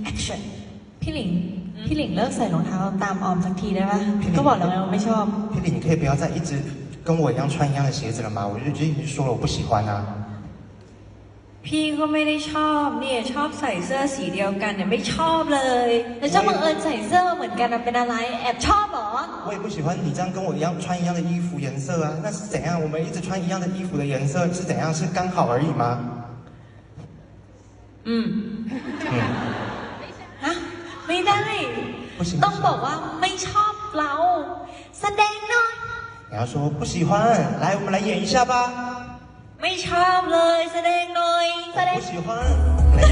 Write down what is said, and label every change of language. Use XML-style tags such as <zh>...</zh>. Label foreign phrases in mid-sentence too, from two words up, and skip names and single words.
<th>action พี่หลิงเลิกใส่รองเท้าตามออมสักทีได้ปะก็บอกแล้วไงว่าไม่ชอบ</th> <zh>พี่หลิง，你可以不要再一直跟我一样穿一样的鞋子了吗？我就已经说了我不喜欢啊。</zh> <th>พี่ก็ไม่ได้ชอบเนี่ยชอบใส่เสื้อสีเดียวกันเนี่ยไม่ชอบเลย แล้วจะบังเอิญใส่เสื้อเหมือนกันเป็นอะไรแอบชอบเหรอ</th> <zh>我也不喜欢你这样跟我一样穿一样的衣服颜色啊，那是怎样？我们一直穿一样的衣服的颜色是怎样？是刚好而已吗？</zh> <th>ฮะไม่ได้ต้องบอกว่าไม่ชอบเราแสดงหน่อย</th> <zh>你要说不喜欢，来，我们来演一下吧。</zh> <th>ไม่ชอบเลยแสดงหน่อย</th> <zh>我不喜欢。</zh>